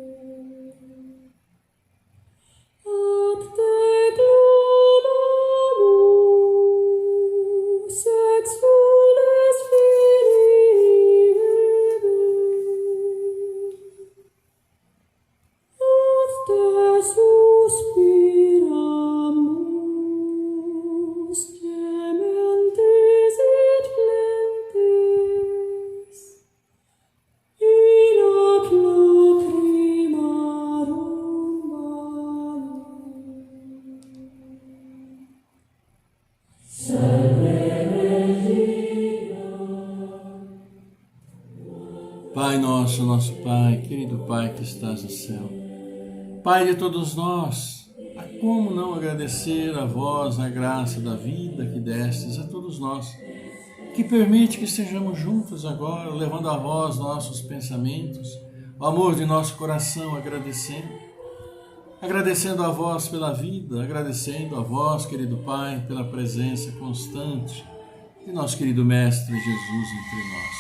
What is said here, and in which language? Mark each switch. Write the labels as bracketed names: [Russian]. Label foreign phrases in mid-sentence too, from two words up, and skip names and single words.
[Latin] Ad te clamamus, exules Filii Evae, ad te suspiramus, gementes et plentes, in ac lacrimarum vale. [Portuguese] Pai nosso, nosso Pai, querido Pai que estás no céu, Pai de todos nós, a como não agradecer a vós a graça da vida que destes a todos nós, que permite que estejamos juntos agora, levando a vós nossos pensamentos, o amor de nosso coração, agradecendo a vós pela vida, agradecendo a vós, querido Pai, pela presença constante de nosso querido Mestre Jesus entre nós.